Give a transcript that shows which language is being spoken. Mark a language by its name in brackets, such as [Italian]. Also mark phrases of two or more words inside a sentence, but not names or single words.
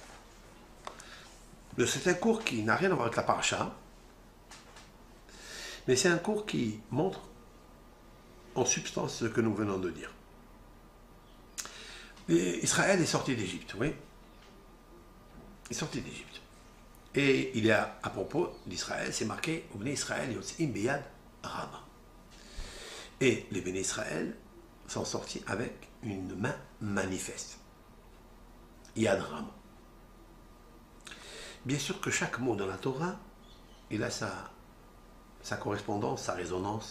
[French] C'est un cours qui n'a rien à voir avec la paracha, mais c'est un cours qui montre en substance ce que nous venons de dire. Et Israël est sorti d'Égypte, oui. Il est sorti d'Égypte. Et il y a, à propos d'Israël, c'est marqué « [Hebrew] בני ישראל יוצאים ביד רמה ». [French] Et les Béné Israël sont sortis avec une main manifeste. [Hebrew] יד רמה. [French] Bien sûr que chaque mot dans la Torah, il a sa correspondance, sa résonance.